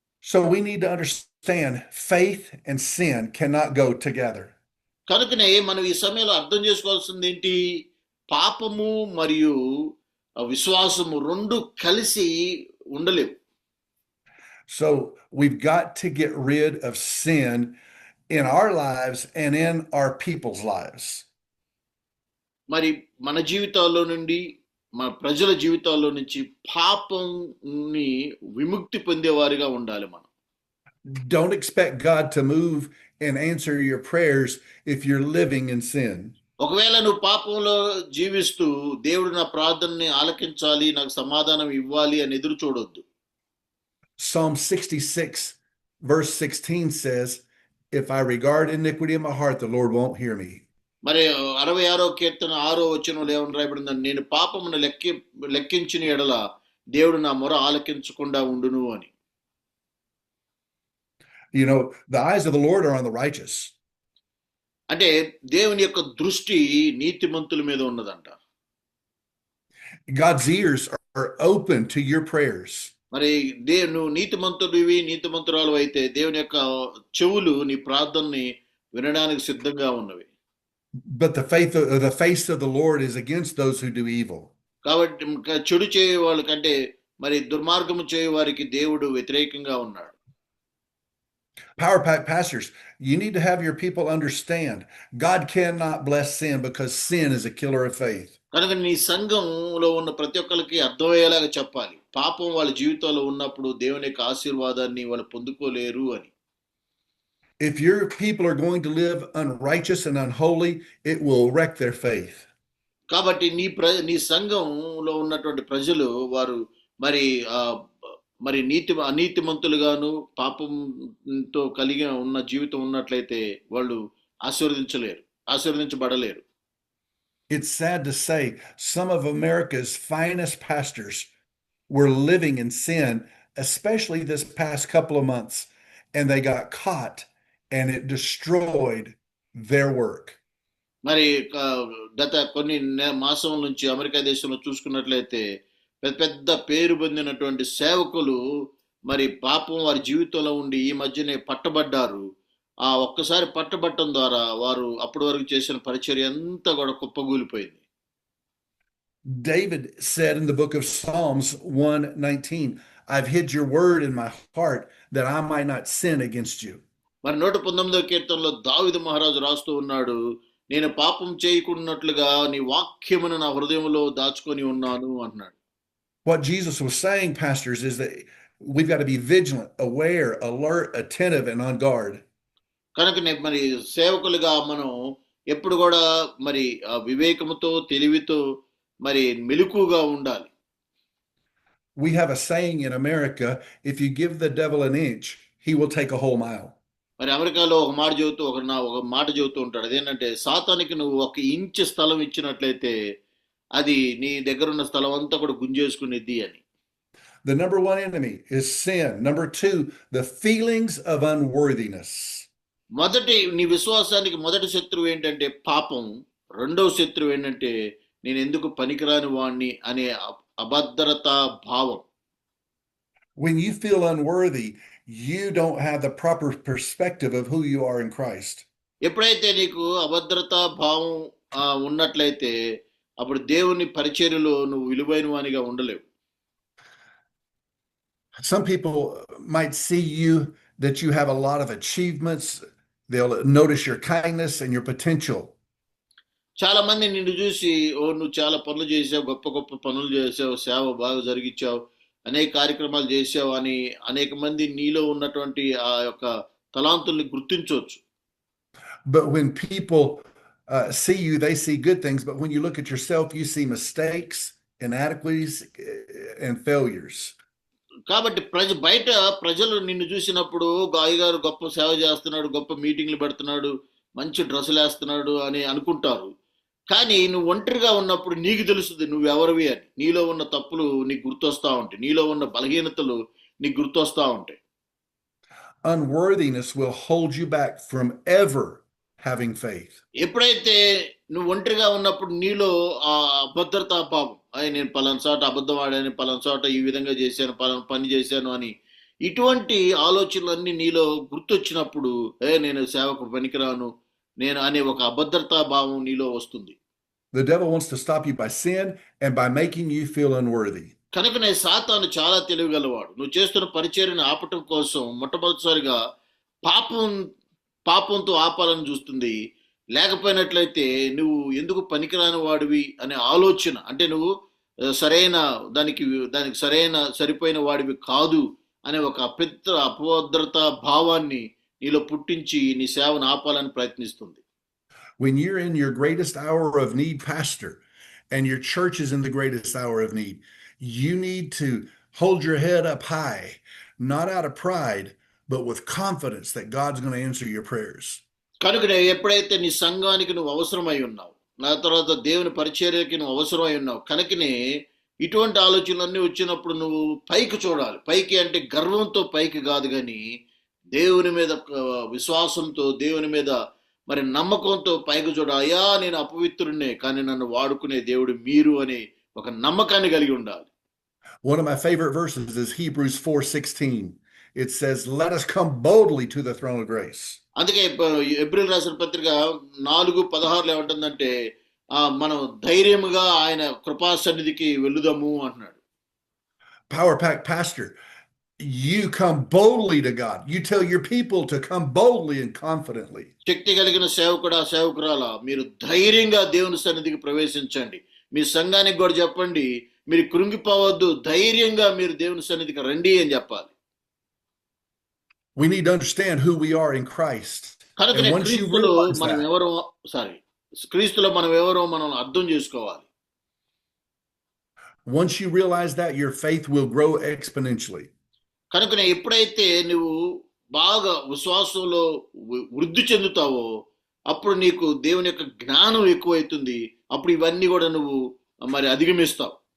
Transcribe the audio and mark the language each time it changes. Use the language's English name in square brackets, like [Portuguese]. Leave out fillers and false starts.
[English] So we need to understand faith and sin cannot go together. [Telugu] కనుకనే మనం ఈ సమయంలో అర్థం చేసుకోవాల్సింది ఏంటి, పాపము మరియు విశ్వాసము రెండు కలిసి ఉండలేవు. [English] So we've got to get rid of sin in our lives and in our people's lives. [Telugu] మరి మన జీవితాల్లో నుండి, మన ప్రజల జీవితాల్లో నుంచి పాపంని విముక్తి పొందేవారిగా ఉండాలి మనం. [English] Don't expect God to move and answer your prayers if you're living in sin. [Telugu] ఒకవేళ నువ్వు పాపంలో జీవిస్తూ దేవుడు నా ప్రార్థనని ఆలకించాలి, నాకు సమాధానం ఇవ్వాలి అని ఎదురు చూడొద్దు. [English] Psalm 66 verse 16 says, if I regard iniquity in my heart, the Lord won't hear me. [Telugu] మరి 66వ కీర్తన 6వ వచనంలో ఏమని రాయబడిందని, నేను పాపమును లెక్కించిన ఎడల దేవుడు నా మొర ఆలకించకుండా ఉండును అని. [English] You know, the eyes of the Lord are on the righteous. [Telugu] అంటే దేవుని యొక్క దృష్టి నీతిమంతుల మీద ఉన్నదంట. [English] God's ears are open to your prayers. [Telugu] మరి నువ్వు నీతిమంతురాలు అయితే దేవుని యొక్క చెవులు నీ ప్రార్థనని వినడానికి సిద్ధంగా ఉన్నవి. [English] But the face of the Lord is against those who do evil. [Telugu] కాబట్టి చెడు చేయ వాళ్ళకంటే మరి దుర్మార్గము చేయ వారికి దేవుడు వ్యతిరేకంగా ఉన్నాడు. [English] Power Pack pastors, you need to have your people understand God cannot bless sin because sin is a killer of faith. [Telugu] కనుక నీ సంఘంలో ఉన్న ప్రతి ఒక్కరికి అర్థమయ్యేలాగా చెప్పాలి, పాపం వాళ్ళ జీవితంలో ఉన్నప్పుడు దేవుని యొక్క ఆశీర్వాదాన్ని వాళ్ళు పొందుకోలేరు అని. [English] If your people are going to live unrighteous and unholy, it will wreck their faith. [Telugu] కాబట్టి నీ సంఘంలో ఉన్నటువంటి ప్రజలు వారు మరి మరి అనీతిమంతులుగాను పాపంతో కలిగి ఉన్న జీవితం ఉన్నట్లయితే వాళ్ళు ఆశీర్వదించబడలేరు. [English] It's sad to say some of America's finest pastors were living in sin, especially this past couple of months, and they got caught and it destroyed their work. [Telugu] మరి గత కొన్ని మాసాల నుంచి అమెరికా దేశంలో చూసుకున్నట్లయితే పెద్ద పెద్ద పేరు పొందినటువంటి సేవకులు మరి పాపం వారి జీవితంలో ఉండి ఈ మధ్యనే పట్టబడ్డారు. ఆ ఒక్కసారి పట్టబట్టడం ద్వారా వారు అప్పటి వరకు చేసిన పరిచర్య అంతా కూడా కుప్పగూలిపోయింది. [English] David said in the book of Psalms 119, I've hid your word in my heart that I might not sin against you. [Telugu] మరి 119వ కీర్తనలో దావీదు మహారాజు రాస్తూ ఉన్నాడు, నేను పాపం చేయకున్నట్లుగా నీ వాక్యమును నా హృదయంలో దాచుకొని ఉన్నాను అన్నాడు. [English] What Jesus was saying, pastors, is that we've got to be vigilant, aware, alert, attentive, and on guard. [Telugu] కనుక మరి సేవకులుగా మనం ఎప్పుడు కూడా మరి వివేకముతో తెలివితో మరి మెలకుగా ఉండాలి. [English] We have a saying in America, if you give the devil an inch, he will take a whole mile. [Telugu] మరి అమెరికాలో ఒక మాట చెబుతూ ఉంటాడు, అదేంటంటే సాతానికి నువ్వు 1 ఇంచు స్థలం ఇచ్చినట్లయితే అది నీ దగ్గర ఉన్న స్థలం అంతా కూడా గుంజేసుకునేది అని. [English] The number one enemy is sin. Number 2, the feelings of unworthiness. [Telugu] నీ విశ్వాసానికి మొదటి శత్రువు ఏంటంటే పాపం, రెండవ శత్రువు ఏంటంటే నేను ఎందుకు పనికిరాని వాణ్ణి అనే అభద్రతా భావం. [English] When you feel unworthy, you don't have the proper perspective of who you are in Christ. [Telugu] ఎప్పుడైతే నీకు అభద్రతా భావం ఉన్నట్లయితే అప్పుడు దేవుని పరిచర్యలో నువ్వు విలువైన వానిగా ఉండలేవు. [English] Some people might see you that you have a lot of achievements. They'll notice your kindness and your potential. [Telugu] చాలా మంది నిన్ను చూసి, నువ్వు చాలా పనులు చేసావు, గొప్ప గొప్ప పనులు చేసావు, సేవ బాగా జరిగించావు, అనేక కార్యక్రమాలు చేసావు అని అనేక మంది నీలో ఉన్నటువంటి ఆ యొక్క తలాంతుల్ని గుర్తించవచ్చు. [English] But when people see you, they see good things. But when you look at yourself, you see mistakes, inadequacies, and failures. [Telugu] కాబట్టి బయట ప్రజలు నిన్ను చూసినప్పుడు గాయగారు గొప్ప సేవ చేస్తున్నాడు, గొప్ప మీటింగ్లు పెడుతున్నాడు, మంచి డ్రెస్సులు వేస్తున్నాడు అని అనుకుంటారు. కానీ నువ్వు ఒంటరిగా ఉన్నప్పుడు నీకు తెలుస్తుంది నువ్వెవరివి అని. నీలో ఉన్న తప్పులు నీకు గుర్తొస్తా ఉంటాయి, నీలో ఉన్న బలహీనతలు నీకు గుర్తొస్తా ఉంటాయి. [English] Unworthiness will hold you back from ever having faith. [Telugu] ఎప్పుడైతే నువ్వు ఒంటరిగా ఉన్నప్పుడు నీలో ఆ అభద్రతా భావం, నేను పలానా చోట అబద్ధం ఆడాను, పలానా చోట ఈ విధంగా చేశాను, పలానా పని చేశాను అని ఇటువంటి ఆలోచనలన్నీ నీలో గుర్తొచ్చినప్పుడు నేను సేవకు పనికిరాను నేను అనే ఒక అభద్రతా భావం నీలో వస్తుంది. [English] The devil wants to stop you by sin and by making you feel unworthy. [Telugu] కనుకనే సాతాను చాలా తెలివిగలవాడు. నువ్వు చేస్తున్న పరిచర్యను ఆపటం కోసం మొట్టమొదటిసారిగా పాపంతో ఆపాలని చూస్తుంది. లేకపోయినట్లయితే నువ్వు ఎందుకు పనికిరాని వాడివి అనే ఆలోచన, అంటే నువ్వు దానికి సరిపోయిన వాడివి కాదు అనే ఒక అపభద్రతా భావాన్ని నీలో పుట్టించి నీ సేవను ఆపాలని ప్రయత్నిస్తుంది. [English] When you're in your greatest hour of need, pastor, and your church is in the greatest hour of need, you need to hold your head up high, not out of pride, but with confidence that God's going to answer your prayers. [Telugu] కనుక ఎప్పుడైతే నీ సంఘానికి నువ్వు అవసరమై ఉన్నావు, నా తర్వాత దేవుని పరిచర్యకి నువ్వు అవసరమై ఉన్నావు, కనుకనే ఇటువంటి ఆలోచనలన్నీ వచ్చినప్పుడు నువ్వు పైకి చూడాలి. పైకి అంటే గర్వంతో పైకి కాదు, కానీ దేవుని మీద విశ్వాసంతో, దేవుని మీద మరి నమ్మకంతో పైకి చూడాలి. అయ్యా నేను అపవిత్రుడినే, కానీ నన్ను వాడుకునే దేవుడు మీరు అనే ఒక నమ్మకాన్ని కలిగి ఉండాలి. [English] One of my favorite verses is Hebrews 4:16. It says, let us come boldly to the throne of grace. [Telugu] అందుకే ఏప్రిల్ రాసిన పత్రిక 4:16 ఏమంటుందంటే మనం ధైర్యముగా ఆయన కృపా సన్నిధికి వెళుదాము అంటున్నాడు. [English] Power Pack pastor, you come boldly to God. You tell your people to come boldly and confidently. [Telugu] శక్తి కలిగిన సేవకుడా సేవకురాలా మీరు ధైర్యంగా దేవుని సన్నిధికి ప్రవేశించండి. మీ సంఘానికి కూడా చెప్పండి, మీరు కృంగిపోవద్దు, ధైర్యంగా మీరు దేవుని సన్నిధికి రండి అని చెప్పాలి. [English] We need to understand who we are in Christ. [Telugu] కనుకనే [English] And once you [Telugu] క్రీస్తులో [English] realize [Telugu] మనం [English] that, [Telugu] ఎవరో క్రీస్తులో మనం ఎవరో మనం అర్థం చేసుకోవాలి. [English] once you realize that, your faith will grow exponentially. [Telugu] కనుకనే ఎప్పుడైతే నువ్వు బాగా విశ్వాసంలో వృద్ధి చెందుతావో అప్పుడు నీకు దేవుని యొక్క జ్ఞానం ఎక్కువైతుంది. అప్పుడు ఇవన్నీ కూడా నువ్వు మరి అధిగమిస్తావు.